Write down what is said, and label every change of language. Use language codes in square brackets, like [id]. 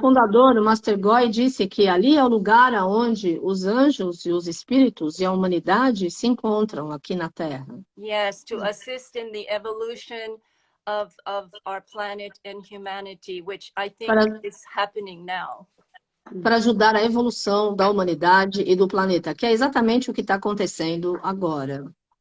[pt] fundador, o Master Goy, disse que ali é o lugar onde os anjos e os espíritos e a humanidade se encontram aqui na Terra. [en] Yes, to assist in the evolution of our planet and humanity, which I think [pt] Para, [en] is happening now. [pt] para ajudar a evolução da humanidade e do planeta, que é exatamente o que está acontecendo agora.